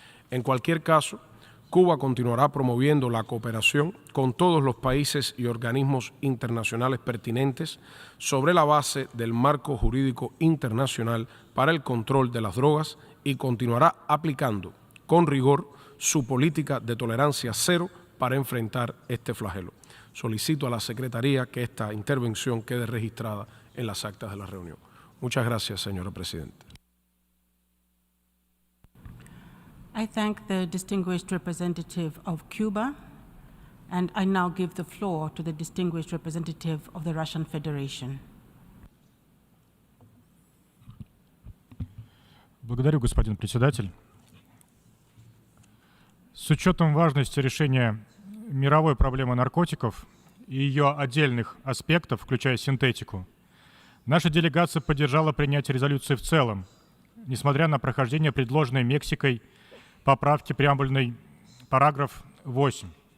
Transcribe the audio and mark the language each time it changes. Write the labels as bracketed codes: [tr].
[es] En cualquier caso, Cuba continuará promoviendo la cooperación con todos los países y organismos internacionales pertinentes sobre la base del marco jurídico internacional para el control de las drogas y continuará aplicando con rigor su política de tolerancia cero para enfrentar este flagelo. Solicito a la Secretaría que esta intervención quede registrada en las actas de la reunión. Muchas gracias, señora Presidenta. [en] I thank the distinguished representative of Cuba, and I now give the floor to the distinguished representative of the Russian Federation. [ru] Благодарю, господин председатель. С учетом важности решения мировой проблемы наркотиков и ее отдельных аспектов, включая синтетику, наша делегация поддержала принятие резолюции в целом, несмотря на прохождение предложенной Мексикой поправки преамбульной параграф 8.